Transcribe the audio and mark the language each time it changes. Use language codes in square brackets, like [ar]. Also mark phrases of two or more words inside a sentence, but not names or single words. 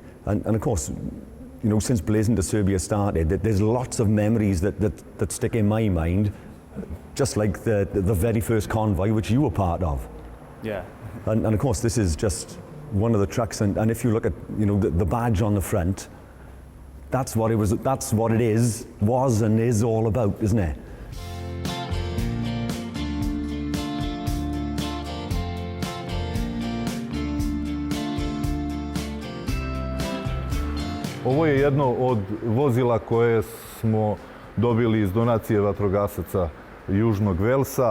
[en] And of course, you know, since Blazing to Serbia started, there's lots of memories that stick in my mind, just like the very first convoy which you were part of. Yeah. And of course, this is just one of the trucks, and if you look at, you know, the badge on the front, that's what it is, was and is all about, isn't it? [sr] Ovo je jedno od vozila koje smo dobili iz donacije vatrogasaca Južnog Velsa.